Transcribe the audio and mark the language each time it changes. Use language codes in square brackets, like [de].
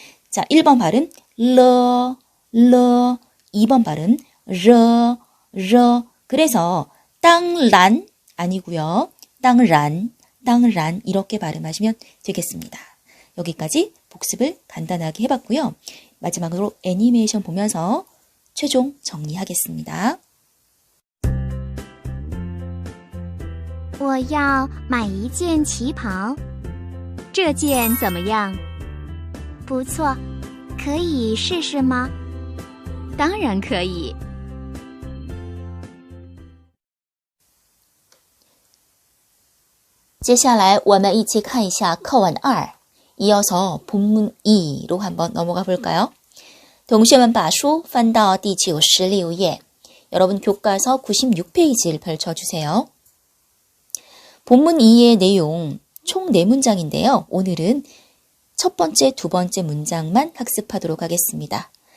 [ko] 자, 1번 발음 러 2번 발음 러 그래서 땅란 아니고요. 땅란 이렇게 발음하시면 되겠습니다. 여기까지 복습을 간단하게 해봤고요. 마지막으로 애니메이션 보면서 최종 정리하겠습니다. [zh] 我要买一件旗袍，这件怎么样？不错，可以试试吗？当然可以。接下来我们一起看一下课文2. [ko] 이어서 본문 2로 한번 넘어가 볼까요? [zh] 동시에把书翻到第96页. [ko] 여러분 교과서 96페이지를 펼쳐주세요. 본문 2의 내용 총 4문장인데요. 오늘은 첫 번째, 두 번째 문장만 학습하도록 하겠습니다.